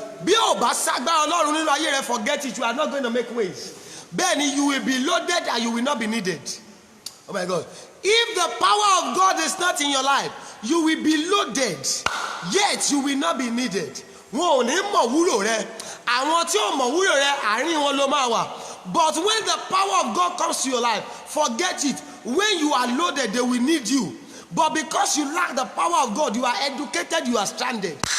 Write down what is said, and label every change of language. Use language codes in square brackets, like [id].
[yo] bí ò bá ságbára ọlọ́run nínú ayé rẹ, [en] forget it, you are not going to make waves. Bẹ́ẹ̀ni, you will be loaded and you will not be needed. Oh my God. If the power of God is not in your life, you will be loaded, yet you will not be needed. [yo] Wọn ò ní mọ̀ wúlò rẹ. Àwọn tí ò mọ̀ wúlò rẹ, àárín wọn ló máa wà. [en] But when the power of God comes to your life, forget it. When you are loaded, they will need you. But because you lack the power of God, you are educated, you are stranded.